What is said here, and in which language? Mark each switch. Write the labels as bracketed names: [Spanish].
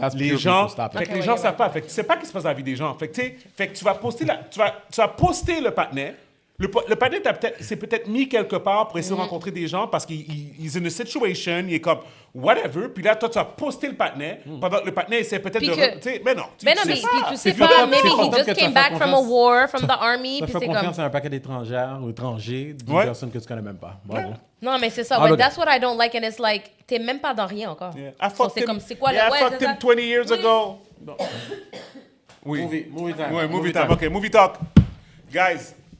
[French] Les gens, fait que les gens savent pas. Fait que tu sais pas ce qui se passe dans la vie des gens. Fait que tu vas poster tu vas poster le partenaire. Le partenaire, c'est peut-être mis quelque part pour essayer de rencontrer des gens parce qu'il est [English] in a situation, [French] il est comme whatever. Puis là, toi, tu as posté le partenaire pendant que le partenaire essaie peut-être de... Mais non, tu sais pas. [English] Maybe he just came back from a war, from the army. [French] Tu fais confiance à un paquet d'étrangères ou étrangers, d'une personne que tu connais même pas. Bravo. Non, mais c'est ça. [English] That's what I don't like. And it's like, [French] t'es même pas dans rien encore. C'est comme, c'est quoi le... [English] I fucked him 20 years ago. [French] Oui. [English] Movie time. OK, movie talk. Guys...